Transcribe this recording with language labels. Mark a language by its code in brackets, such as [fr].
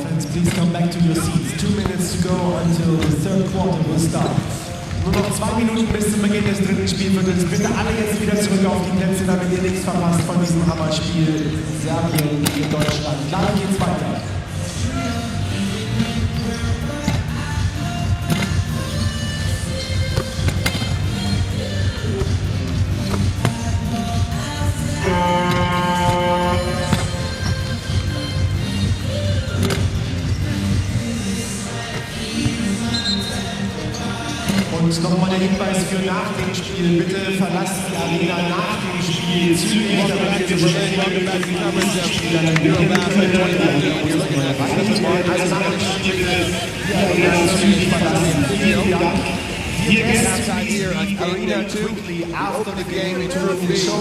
[en] please come back to your seats. 2 minutes to go until the third quarter will start. [de] Nur noch 2 Minuten bis zum Beginn des dritten Spielviertels. Bitte alle jetzt wieder zurück auf die Plätze, damit ihr nichts verpasst von diesem Hammerspiel Serbien gegen Deutschland. Gleich geht's weiter. Und nochmal der Hinweis für nach dem Spiel, bitte verlasst die Arena nach dem Spiel zügig, damit wir so schnell wie möglich die EuroBasket 2019 [en] Here at Arena 2, after the game, it will be